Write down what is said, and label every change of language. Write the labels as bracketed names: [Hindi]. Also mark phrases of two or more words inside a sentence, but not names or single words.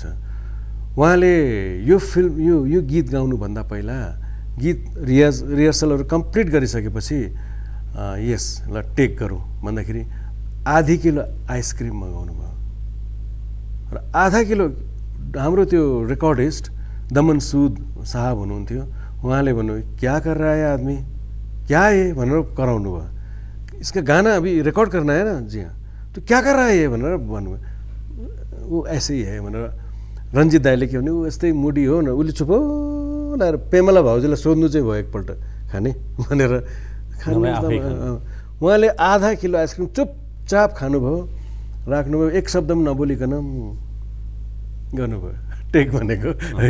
[Nepali] उहाँले यो गीत गाउनुभन्दा पहिला गीत रिहर्सलहरू कम्प्लिट गरिसकेपछि यस ल टेक गरौँ भन्दाखेरि आधी किलो आइसक्रिम मगाउनु भयो र आधा किलो हाम्रो त्यो रेकर्डिस्ट दमन सुद साहब हुनुहुन्थ्यो, उहाँले भन्नुभयो [Hindi] क्या कर रहा है आदमी, क्या है [Nepali] भनेर कराउनु भयो। [Hindi] इसका गाना अभी रिकॉर्ड करना है ना, जी हाँ, तो क्या कर रहा है ये [Nepali] भनेर भन्नुभयो। [Hindi] ऊ ऐसे ही है [Nepali] भनेर रञ्जित दाईले के भने ऊ यस्तै मुडी हो न, उसले चुप लाएर पेमला भाउजूलाई सोध्नु चाहिँ भयो एकपल्ट खाने भनेर उहाँले आधा किलो आइसक्रिम चुपचाप खानुभयो, राख्नुभयो, एक शब्द पनि नबोलिकन गर्नुभयो टेक भनेको है।